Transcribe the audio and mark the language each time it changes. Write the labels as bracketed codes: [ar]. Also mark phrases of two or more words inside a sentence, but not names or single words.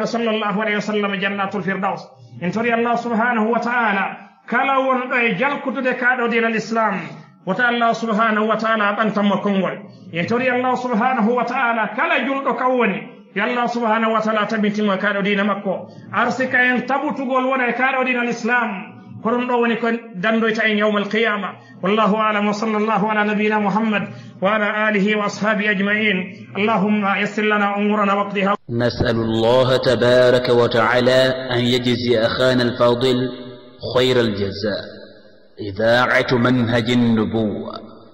[ar] صلى الله عليه وسلم جنة الفردوس [ff] en tori [ar] الله سبحانه وتعالى [ff] kala wonɗo e jalkutude kaɗo [ar] دين الإسلام [ff] wota [ar] الله سبحانه وتعالى [ff] ɓantanmo konngol en tori [ar] الله سبحانه وتعالى [ff] kala julɗo kam woni yo [ar] الله سبحانه وتعالى [ff] tabintimo e kaɗo dina makko arsika en tabutugol wona e kaɗo [ar] دين الإسلام [ff] ko ɗum ɗo woni ko dandoyta en [ar] يوم القيامة والله أعلم وصلى الله على نبينا محمد وعلى آله وأصحابه أجمعين اللهم يسر لنا أمورنا واقضها نسأل الله تبارك وتعالى أن يجزي أخانا الفاضل خير الجزاء. إذاعة منهج النبوة.